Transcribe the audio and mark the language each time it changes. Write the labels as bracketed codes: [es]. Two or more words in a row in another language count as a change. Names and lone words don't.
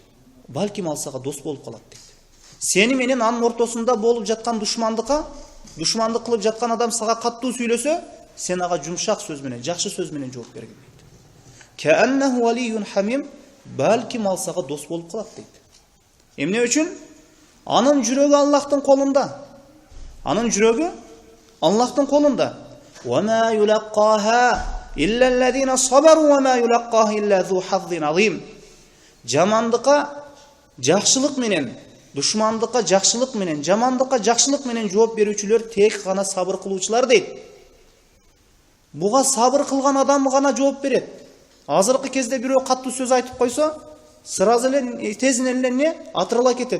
[ky] Балким ал сага дос болуп калат дейт. Сени менен анын ортосунда болуп жаткан душмандык кылып жаткан адам сага каттуу сүйлөсө, сен ага жумшак сөз менен, жакшы сөз менен жооп бергин дейт. [ar] كأنه ولي حميم, [ky] балким ал сага дос болуп калат дейт. Эмне үчүн? Анын жүрөгү Аллахтын колунда. Анын жүрөгү Аллахтын колунда. [ar] وما يلقاها إلا الذين صبروا وما يلقاها إلا ذو حظ عظيم. [ky] Жамандыкка жакшылык менен, душмандыкка жакшылык менен, жамандыкка жакшылык менен жооп берүүчүлөр тек гана сабыр кылуучулар дейт. Буга сабыр кылган адам гана жооп берет. Азыркы кезде бирөө каттуу сөз айтып койсо, сразу эле тезинен эле атырыла кетет.